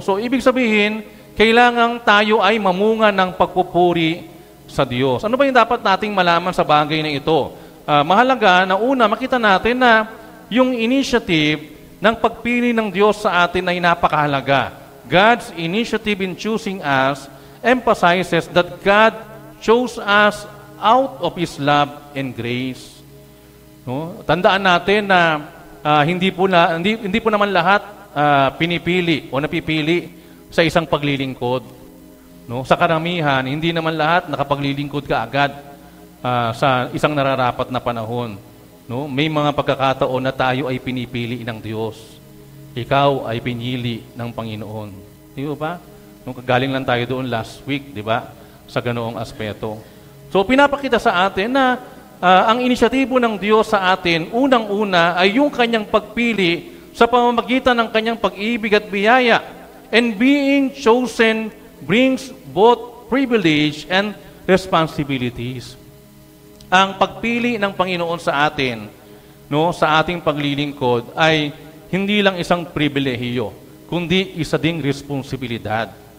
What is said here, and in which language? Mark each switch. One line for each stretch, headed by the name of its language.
Filipino: So, ibig sabihin, kailangan tayo ay mamunga ng pagpupuri sa Diyos. Ano ba yung dapat nating malaman sa bagay na ito? Mahalaga na una, makita natin na yung initiative ng pagpili ng Diyos sa atin ay napakahalaga.
English: God's initiative in choosing us emphasizes that God chose us out of His love and grace.
Filipino: No? Tandaan natin na hindi po naman lahat pinipili o napipili sa isang paglilingkod. No? Sa karamihan, hindi naman lahat nakapaglilingkod ka agad sa isang nararapat na panahon. No? May mga pagkakataon na tayo ay pinipili ng Diyos. Ikaw ay pinili ng Panginoon. Di ba? Nung galing lang tayo doon last week, di ba? Sa ganoong aspeto. So, pinapakita sa atin na ang inisyatibo ng Diyos sa atin, unang-una, ay yung kanyang pagpili sa pamamagitan ng kanyang pag-ibig at biyaya.
English: And being chosen brings both privilege and responsibilities.
Filipino: Ang pagpili ng Panginoon sa atin, no, sa ating paglilingkod ay hindi lang isang pribilehiyo, kundi isa ding responsibilidad.